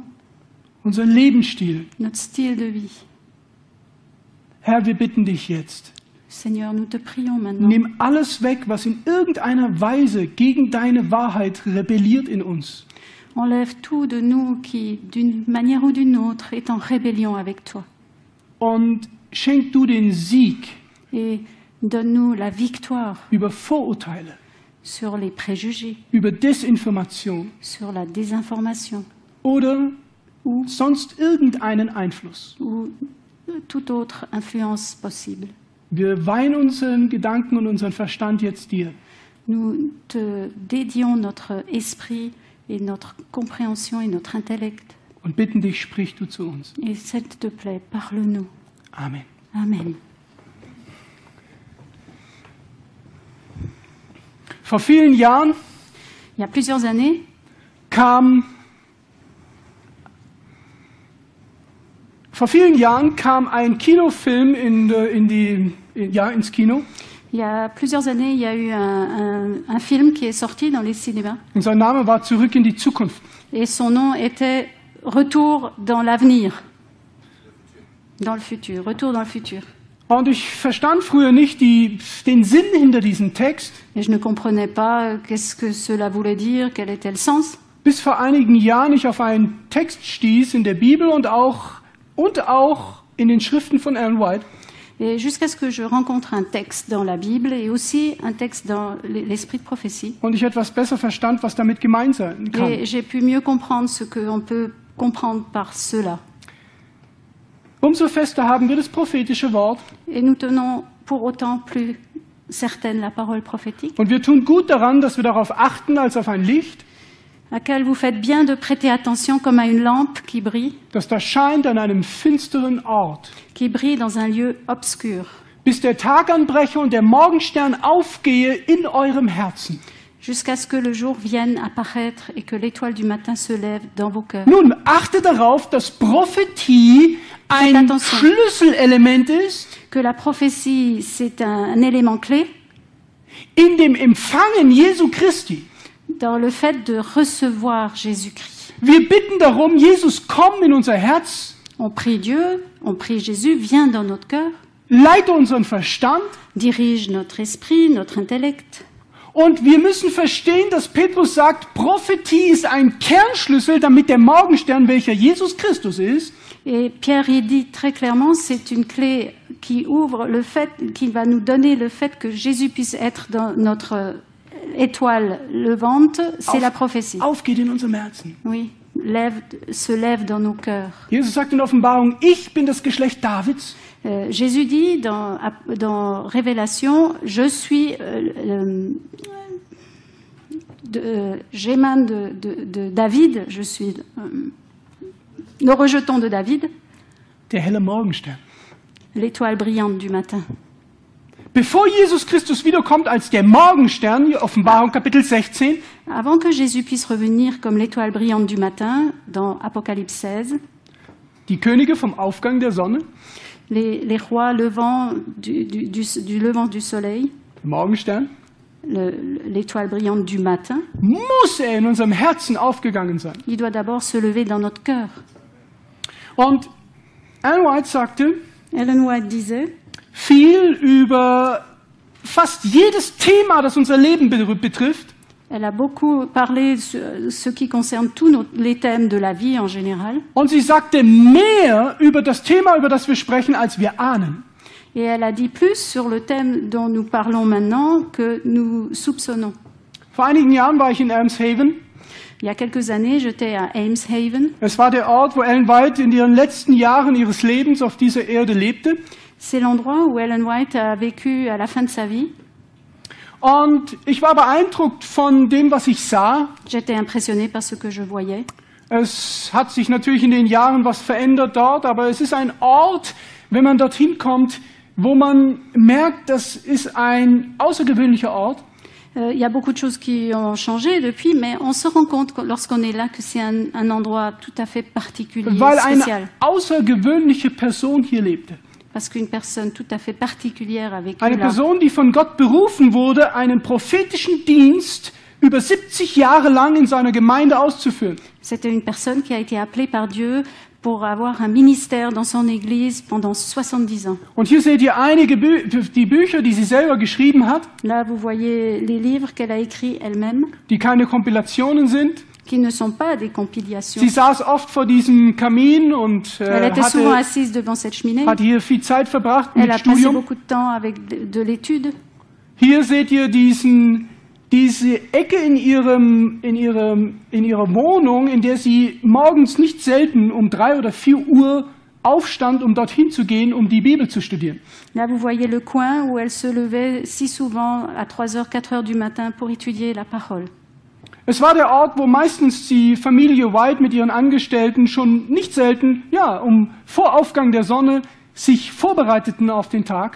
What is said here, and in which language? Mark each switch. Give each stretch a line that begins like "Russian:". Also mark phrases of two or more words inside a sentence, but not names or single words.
German: unseren Lebensstil.
French: notre style de vie.
German: Herr, wir bitten dich jetzt,
French: Seigneur, nous te prions maintenant.
German: nimm alles weg, was in irgendeiner Weise gegen deine Wahrheit rebelliert in uns.
French: Enlève tout de nous qui, d'une manière ou d'une autre, est en rébellion avec toi.
German: Und schenk du den Sieg
French: Et donne-nous la victoire
German: über Vorurteile,
French: sur les préjugés,
German: über Desinformation
French: sur la désinformation
German: oder sonst irgendeinen Einfluss.
French: ou toute autre influence possible.
German: Wir weihen unseren Gedanken und unseren Verstand jetzt dir.
French: Nous te dédions notre esprit et notre compréhension et notre intellect.
German: Und bitten dich, sprich du zu uns.
French: Et s'il te plaît, parle-nous.
German: Amen.
French: Amen.
German: Vor vielen Jahren
French: Il y a plusieurs années,
German: kam ein Kinofilm ins Kino.
French: il y a plusieurs années, il y a eu un film qui est sorti dans les cinémas.
German: Und sein Name war Zurück in die Zukunft.
French: Et son nom était Retour dans l'avenir. Dans le futur. Retour dans le futur.
German: Und ich verstand früher nicht den Sinn hinter diesem Text.
French: Et je ne comprenais pas qu'est-ce que cela voulait dire, quel était le sens.
German: Bis vor einigen Jahren ich auf einen Text stieß in der Bibel und auch in den Schriften von Ellen White.
French: Et jusqu'à ce que je rencontre un texte dans la Bible et aussi un texte dans l'esprit de prophétie.
German: Und ich etwas besser verstand, was damit gemeint sein kann.
French: Et j'ai pu mieux comprendre ce qu'on peut comprendre par cela.
German: Umso fester haben wir das prophetische Wort.
French: Et nous tenons pour autant plus certaine la parole prophétique,
German: Und wir tun gut daran, dass wir darauf achten als auf ein Licht,
French: à laquelle vous faites bien de prêter attention comme à une lampe qui brille
German: das scheint an einem finsteren Ort,
French: dans un lieu obscur,
German: bis der Tag anbreche und der Morgenstern aufgehe in eurem Herzen.
French: jusqu'à ce que le jour vienne apparaître et que l'étoile du matin se lève dans vos cœurs.
German: Nun, achte darauf, dass Prophetie ein
French: attention.
German: Schlüsselelement ist
French: Que la prophétie, c'est un élément clé
German: in dem Empfangen Jesu Christi.
French: dans le fait de recevoir Jésus-Christ.
German: Wir bitten darum, Jesus, komm in unser Herz,
French: On prie Dieu, on prie Jésus, viens dans notre cœur,
German: leite unseren Verstand.
French: dirige notre esprit, notre intellect.
German: Und wir müssen verstehen, dass Petrus sagt, Prophetie ist ein Kernschlüssel, damit der Morgenstern, welcher Jesus Christus ist,
French: Et Pierre y dit très clairement, c'est une clé qui ouvre le fait, qui va nous donner le fait que Jésus puisse être dans notre étoile levante, c'est la prophétie.
German: aufgeht in unserem Herzen.
French: Oui, se lève dans nos cœurs.
German: Jesus sagt in Offenbarung, ich bin das Geschlecht Davids.
French: Jésus dit dans Révélation, je suis j'émane de David, je suis le rejeton de David,
German: Der helle Morgenstern.
French: l'étoile brillante du matin.
German: Bevor Jesus Christus wiederkommt als der Morgenstern, hier Offenbarung Kapitel 16,
French: Avant que Jésus puisse revenir comme l'étoile brillante du matin, dans Apocalypse 16,
German: die Könige vom Aufgang der Sonne,
French: les rois levant du levant du soleil,
German: der Morgenstern,
French: l'étoile brillante du matin,
German: muss in unserem Herzen aufgegangen sein.
French: il doit d'abord se lever dans notre cœur.
German: Und Ellen White sagte
French: Ellen White disait,
German: viel über fast jedes Thema, das unser Leben betrifft.
French: elle a beaucoup parlé de ce qui concerne tous les thèmes de la vie en général.
German: Und sie sagte mehr über das Thema, über das wir sprechen, als wir ahnen.
French: Et elle a dit plus sur le thème dont nous parlons maintenant que nous soupçonnons.
German: Vor einigen Jahren war ich in Elmshaven.
French: Il y a quelques années, j'étais à Elmshaven.
German: Es war der Ort, wo Ellen White in ihren letzten Jahren ihres Lebens auf dieser Erde lebte.
French: C'est l'endroit où Ellen White a vécu à la fin de sa vie.
German: Und ich war beeindruckt von dem, was ich sah.
French: J'étais impressionnée par ce que je voyais.
German: Es hat sich natürlich in den Jahren was verändert dort, aber es ist ein Ort, wenn man dorthin kommt, wo man merkt, das ist ein außergewöhnlicher Ort.
French: Il y a beaucoup de choses qui ont changé depuis, mais on se rend compte lorsqu'on est là que c'est un endroit tout à fait particulier,
German: Weil
French: spécial.
German: eine außergewöhnliche Person hier lebte.
French: Parce qu'une personne tout à fait particulière a vécu
German: Eine
French: là.
German: Person, die von Gott berufen wurde, einen prophetischen Dienst über 70 Jahre lang in seiner Gemeinde auszuführen.
French: C'était une personne qui a été appelée par Dieu pour avoir un ministère dans son église pendant 70 ans.
German: Und hier seht ihr einige die Bücher, die sie selber geschrieben hat,
French: Là, vous voyez les livres qu'elle a écrits elle-même,
German: die keine Kompilationen sind.
French: qui ne sont pas des compilations.
German: Sie saß oft vor diesem Kamin und
French: Elle était souvent
German: hatte
French: assise devant cette cheminée.
German: hier viel Zeit verbracht
French: Elle
German: mit
French: a passé
German: Studium.
French: beaucoup de temps avec de l'étude.
German: Hier seht ihr diese Ecke in ihrer Wohnung, in der sie morgens nicht selten um 3 oder 4 Uhr aufstand, um dorthin zu gehen, um die Bibel zu studieren.
French: Là, vous voyez le coin où elle se levait si souvent à 3h, 4h du matin pour étudier la parole.
German: Es war der Ort, wo meistens die Familie White mit ihren Angestellten schon nicht selten, vor Aufgang der Sonne sich vorbereiteten auf den Tag.